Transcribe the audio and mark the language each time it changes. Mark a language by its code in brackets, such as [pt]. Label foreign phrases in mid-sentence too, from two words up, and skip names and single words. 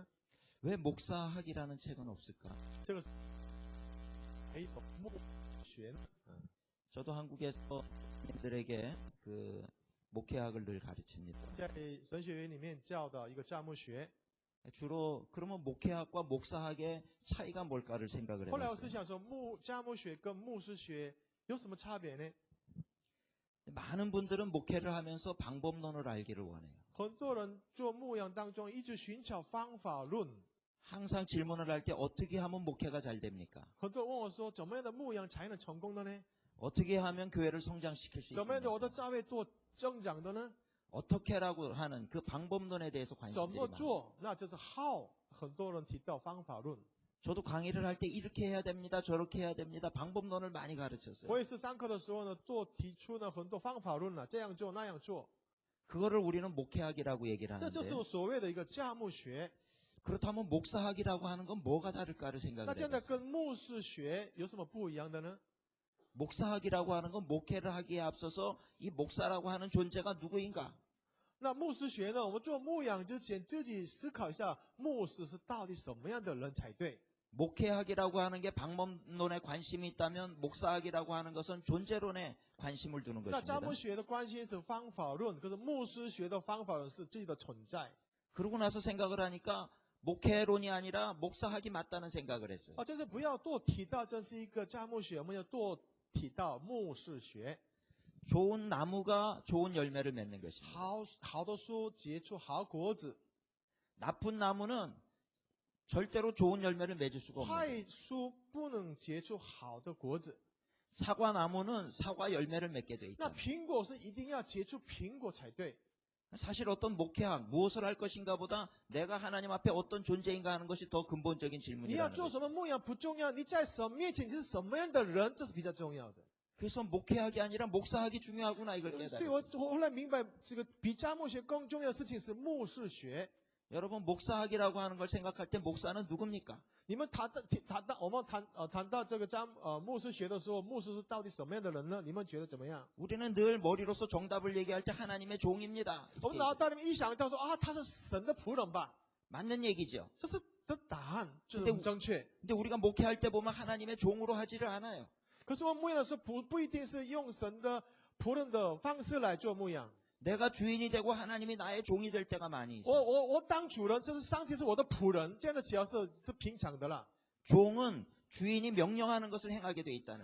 [ko] 왜 목사학이라는 책은 없을까? [zh] 这个是一种牧学呢。 [ko] 저도 한국에서 님들에게 그 목회학을 늘 가르칩니다. [zh] 在神学院里面教的一个教牧学。 [ko] 주로 그러면 목회학과 목사학의 차이가 뭘까를 생각을 [zh] 后来我是 [ko] 해봤어요. [zh] 想说，教牧学跟牧师学有什么差别呢？ [ko] 많은 분들은 목회를 하면서 방법론을 알기를 원해요. [zh] 很多人做牧养当中一直寻找方法论， [ko] 항상 질문을 할 때 어떻게 하면 목회가 잘 됩니까? [zh] 很多人问我说，怎么样的牧养才能成功的呢？ [ko] 어떻게 하면 교회를 성장시킬 수 [zh] 怎么样的我的 [ko] 있습니까? [zh] 教会多增长的呢？ [ko] 어떻게라고 하는 그 방법론에 대해서 [zh] 怎 [ko] 관심들이 [zh] 么 [ko] 많아요. [zh] 做？那就是 how。很多人提到方法论， [ko] 저도 강의를 할 때 이렇게 해야 됩니다. 저렇게 해야 됩니다. 방법론을 많이 [zh] 我 [ko] 가르쳤어요. [zh] 也是上课的时候呢，多提出呢很多方法论了，这样做那样做， [ko] 그거를 우리는 목회학이라고 얘기를 [zh] 这就是 [ko] 하는데 [zh] 我所谓的一个教牧学。 [ko] 그렇다면 목사학이라고 하는 건 뭐가 다를까를 [zh] 那 [ko] 생각을 [zh] 这样的 [ko] 해봤어요. [zh] 跟牧师学有什么不一样的呢？ [ko] 목사학이라고 하는 건 목회를 하기에 앞서서 이 목사라고 하는 존재가 누구인가? [zh] 那牧师学呢？我们做牧养之前，自己思考一下，牧师是到底什么样的人才对？ [ko] 목회학이라고 하는 게 방법론에 관심이 있다면 목사학이라고 하는 것은 존재론에 관심을 두는 [zh] 那教 [ko] 것입니다. [zh] 牧学的关心是方法论，可是牧师学的方法论是自己的存在。 [ko] 그러고 나서 생각을 하니까 목회론이 아니라 목사학이 맞다는 생각을 했어요. [zh] 这是不要多提到这是一个教牧学，我们要多提到牧师学。 [ko] 좋은 나무가 좋은 열매를 맺는 것입니다. [zh] 好的树结出好果子， [ko] 나쁜 나무는 절대로 좋은 열매를 맺을 수가 없습니다. [zh] 坏树不能结出好的果子。 [ko] 사과 나무는 사과 열매를 맺게 돼 [zh] 那 [ko] 있다. [zh] 苹果是一定要结出苹果才对。 [ko] 사실 어떤 목회학 무엇을 할 것인가 보다 내가 하나님 앞에 어떤 존재인가 하는 것이 더 근본적인 [zh] 你要 [ko] 질문이라는 [zh] 做 [ko] 거죠. [zh] 什么牧养不重要，你在神面前你是什么样的人，这是比较重要的。 [ko] 그래서 목회학이 아니라 목사학이 중요하구나 이걸 [zh] 所以 [ko] 깨달았어요. [zh] 我后来明白，这个比教牧学更重要的事情是牧师学。 [ko] 여러분 목사학이라고 하는 걸 생각할 때 목사는 누굽니까? [zh] 你们我们谈到这个牧师学的时候，牧师是到底什么样的人呢？你们觉得怎么样？ [ko] 우리는 늘 머리로서 정답을 얘기할 때 하나님의 종입니다. [zh] 我们 [ko] 이렇게 [zh] 脑袋里面一想到说他是神的仆人吧， [ko] 맞는 얘기죠. [zh] 这是的答案，这 [ko] 근데 [zh] 是很正确。 [ko] 근데 우리가 목회할 때 보면 하나님의 종으로 하지를 않아요. [zh] 可是我们牧养的时候不一定是用神的仆人的方式来做牧养。 [ko] 내가 주인이 되고 하나님이 나의 종이 될 때가 많이 있어요. [zh] 我当主人，这是上帝是我的仆人，这样的角色是平常的啦。 [ko] 종은 주인이 명령하는 것을 행하게 돼 있다는